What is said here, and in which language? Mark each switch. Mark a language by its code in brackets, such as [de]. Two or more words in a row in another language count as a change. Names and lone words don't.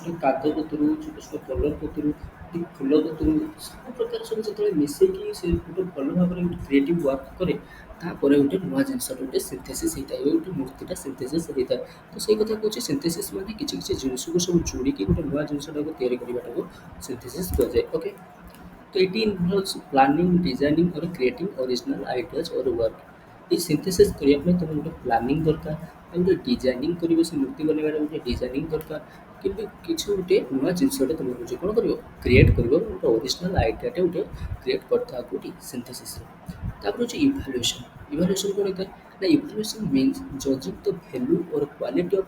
[or] କାଗଜ କତରୁ ଛୋଟ ଛୋଟ କଲର୍ କତରୁ ଫୁଲ କତରୁ ସବୁ ପ୍ରକାର ସବୁ ଯେତେବେଳେ ମିଶେଇକି ସେ ଗୋଟେ ଭଲ ଭାବରେ ଗୋଟେ [en] creative work [or] କରେ ତାପରେ ଗୋଟେ ନୂଆ ଜିନିଷଟା ଗୋଟେ ସିନ୍ଥେସିସ୍ ହେଇଥାଏ ଗୋଟେ ମୂର୍ତ୍ତିଟା ସିନ୍ଥେସିସ୍ ହେଇଥାଏ ତ ସେଇ କଥା କହୁଛି ସିନ୍ଥେସିସ୍ ମାନେ କିଛି କିଛି ଜିନିଷକୁ ସବୁ ଯୋଡ଼ିକି ଗୋଟେ ନୂଆ ଜିନିଷଟାକୁ ତିଆରି କରିବାଟାକୁ ସିନ୍ଥେସିସ୍ କୁହାଯାଏ ଓକେ तो [en] it involves planning, designing or creating original ideas or work. [or] ये सिंथेसिस କରିବା ପାଇଁ ତୁମେ ଗୋଟେ ପ୍ଲାନିଂ ଦରକାର ଆଉ ଗୋଟେ ଡିଜାଇନିଂ କରିବ ସେ ମୂର୍ତ୍ତି ବନେଇବାରେ ଗୋଟେ ଡିଜାଇନିଂ ଦରକାର କିନ୍ତୁ କିଛି ଗୋଟେ ନୂଆ ଜିନିଷଟେ ତୁମେ ହେଉଛି କ'ଣ କରିବ କ୍ରିଏଟ୍ କରିବ ଗୋଟେ ଅରିଜିନାଲ୍ ଆଇଡ଼ିଆଟେ ଗୋଟେ କ୍ରିଏଟ୍ କରିଥାଏ ଗୋଟେ ସିନ୍ଥେସିସ୍ରେ ତାପରେ ହେଉଛି ଇଭାଲୁଏସନ୍ ଇଭାଲୁଏସନ୍ କ'ଣ ହେଇଥାଏ ନା [en] evaluation means judging the value or quality of